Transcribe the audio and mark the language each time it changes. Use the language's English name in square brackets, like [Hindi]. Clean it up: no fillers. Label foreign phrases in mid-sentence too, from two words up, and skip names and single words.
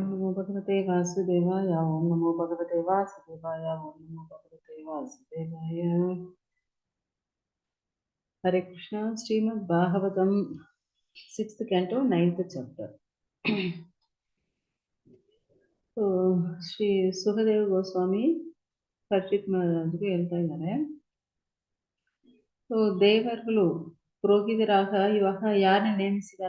[Sanskrit] ಭಗವತೆ ವಾಸುದೇವಾಯ. ಓಂ ನಮೋ ಭಗವತೆ ವಾಸುದೇವಾಯ. ಓಂ ನಮೋ ಭಗವತೆ ವಾಸುದೇವಾಯ. ಹರೇ ಕೃಷ್ಣ. [English] ಶ್ರೀಮದ್ ಭಾಗವತಂ 6th canto 9th chapter. [Kannada] ಸೊ ಶ್ರೀ ಸುಖದೇವ ಗೋಸ್ವಾಮಿ ಪರೀಕ್ಷಿತ್ ಮಹಾರಾಜ್ಗೆ ಹೇಳ್ತಾ ಇದ್ದಾರೆ. ಸೊ ದೇವರುಗಳು ಪುರೋಹಿತರಾಗ ಇವಾಗ ಯಾರನ್ನ ನೇಮಿಸಿದ್ದಾರೆ?